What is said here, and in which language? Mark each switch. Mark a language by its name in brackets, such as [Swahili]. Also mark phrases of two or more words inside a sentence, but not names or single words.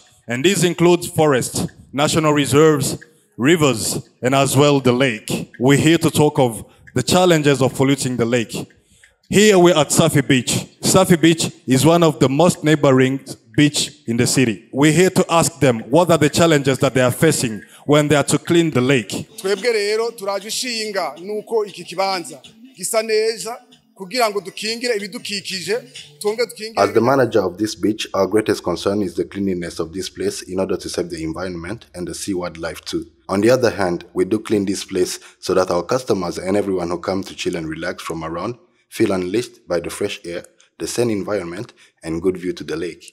[English] And this includes forests, national reserves, rivers, and as well the lake. We're here to talk of the challenges of polluting the lake. Here we're at Surfy Beach. Surfy Beach is one of the most neighboring beach in the city. We're here to ask them what are the challenges that they are facing when they are to clean the lake. [Rundi] Twebwe rero turajishinga nuko iki kibanza gisa neza kugira ngo dukingire ibidukikije tonge dukingire. [English] As the manager of this beach, our greatest concern is the cleanliness of this place in order to save the environment and the sea wildlife too. On the other hand, we do clean this place so that our customers and everyone who come to chill and relax from around feel unleashed by the fresh air, the same environment, and good view to the lake.